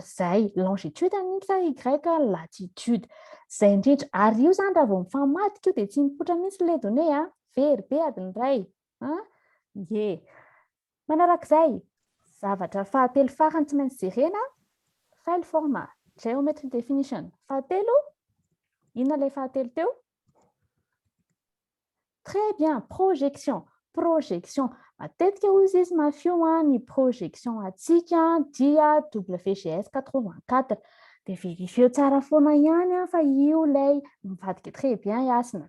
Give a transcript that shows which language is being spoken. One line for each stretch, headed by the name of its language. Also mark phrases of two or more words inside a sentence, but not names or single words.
Malagasy: Zay, longitude ny X, Y, latitude. Zay indrindra. Ary io zany raha vao mifamadika io dia tsy mipoitra mihitsy ilay données, very be adiny iray. Ye. Manarak'izay, zavatra fahatelo farany tsy maintsy jerena,
English: file format, geometry definition.
Malagasy: Fahatelo, inona le fahatelo teo?
French: Très bien, projection. Projection.
Malagasy: Matetika hozy izy mafio ny projection atsika dia WGS 84. Dia verifio tsara foana ihany fa io lay mivadika
French: très bien
Malagasy: iasina.